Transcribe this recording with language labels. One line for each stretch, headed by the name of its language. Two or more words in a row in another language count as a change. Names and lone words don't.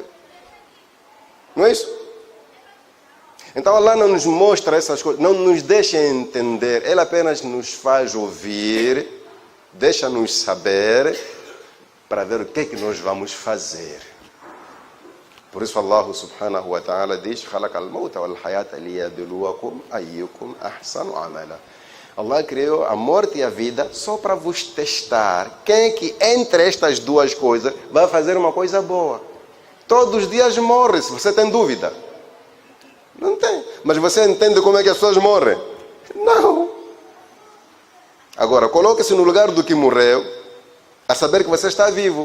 Portuguese: Não é isso? Então Allah não nos mostra essas coisas, não nos deixa entender, Ele apenas nos faz ouvir, deixa-nos saber, para ver o que é que nós vamos fazer. Por isso Allah
Arabic: سبحانه وتعالى
Portuguese: diz:
Arabic: "خلق الموت والحياة ليبلوكم أيكم أحسن عملا."
Portuguese: Allah criou a morte e a vida só para vos testar. Quem é que entre estas duas coisas vai fazer uma coisa boa? Todos os dias morre, se você tem dúvida. Não tem. Mas você entende como é que as pessoas morrem? Não. Agora, coloque-se no lugar do que morreu, a saber que você está vivo.